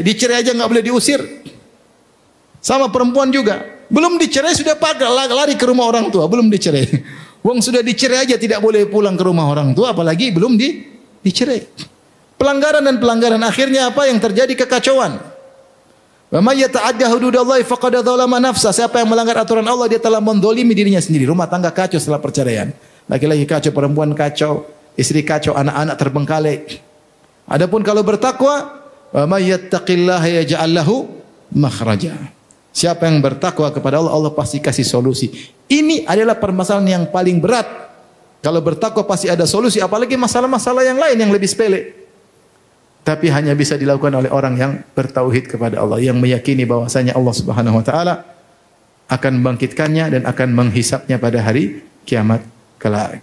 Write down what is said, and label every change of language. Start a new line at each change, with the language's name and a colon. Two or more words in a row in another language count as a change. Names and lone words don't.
Indonesian: Dicerai aja nggak boleh diusir. Sama perempuan juga, belum dicerai sudah lari ke rumah orang tua, belum dicerai. Wong sudah dicerai aja tidak boleh pulang ke rumah orang tua, apalagi belum dicerai. Pelanggaran dan pelanggaran, akhirnya apa yang terjadi? Kekacauan.
Arabic: وَمَن يَتَعَدَّ حُدُودَ اللَّهِ فَقَدْ ظَلَمَ نَفْسَهُ.
Indonesian: Siapa yang melanggar aturan Allah dia telah menzalimi dirinya sendiri. Rumah tangga kacau setelah perceraian. Laki-laki kacau, perempuan kacau, istri kacau, anak-anak terbengkalai. Adapun kalau bertakwa,
Arabic: وَمَن يَتَّقِ اللَّهَ يَجْعَل لَّهُ مَخْرَجًا.
Indonesian: Siapa yang bertakwa kepada Allah, Allah pasti kasih solusi. Ini adalah permasalahan yang paling berat. Kalau bertakwa pasti ada solusi, apalagi masalah-masalah yang lain yang lebih sepele. Tapi hanya bisa dilakukan oleh orang yang bertauhid kepada Allah, yang meyakini bahwasanya Allah
Arabic: سبحانه وتعالى
Indonesian: akan membangkitkannya dan akan menghisapnya pada hari kiamat kelak.